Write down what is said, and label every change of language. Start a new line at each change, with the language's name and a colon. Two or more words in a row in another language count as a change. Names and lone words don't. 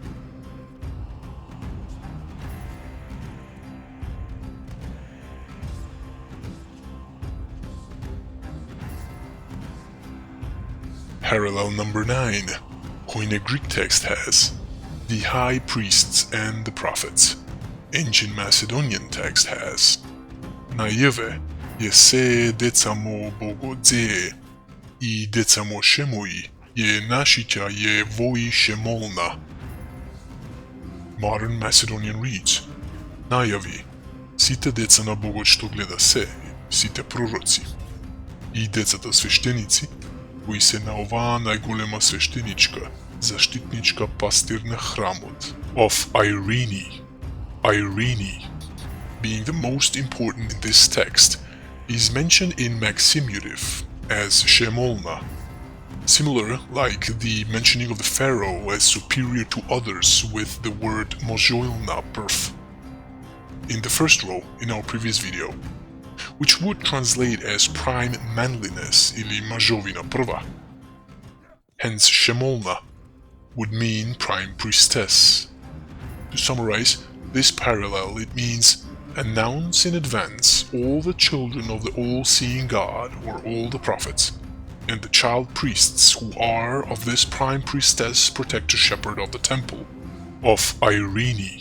English: Parallel number 9. Koine Greek text has the high priests and the prophets. Ancient Macedonian text has Naive Yese decamo bogodze I decamo shemoi Ye nashitya ye voi shemolna.
Macedonian: Modern Macedonian reads Najavi Sите деца на Богот што гледа се, сите пророци и децата свештеници кои се на оваа најголема свештеничка, заштитничка пастир на храмот,
English: of Irene. Irene, being the most important in this text, is mentioned in Maximutive as Shemolna, similar like the mentioning of the pharaoh as superior to others with the word Mojoilna perf in the first row in our previous video, which would translate as prime manliness
Macedonian: или Мајовина прва.
English: Hence Shemolna would mean prime priestess. To summarize this parallel, it means announce in advance all the children of the all-seeing God or all the prophets, and the child priests who are of this prime priestess protector shepherd of the temple, of Irene.